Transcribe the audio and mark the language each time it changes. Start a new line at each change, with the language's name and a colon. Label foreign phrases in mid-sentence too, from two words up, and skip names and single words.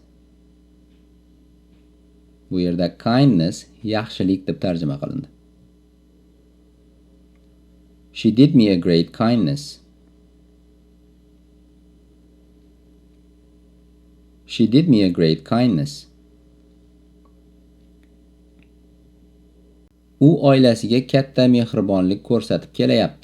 Uzbek: Bu yerda kindness yaxshilik deb tarjima qilindi.
English: She did me a great kindness. She did me a great kindness.
Uzbek: U oilasiga katta mehribonlik ko'rsatib kelayapti.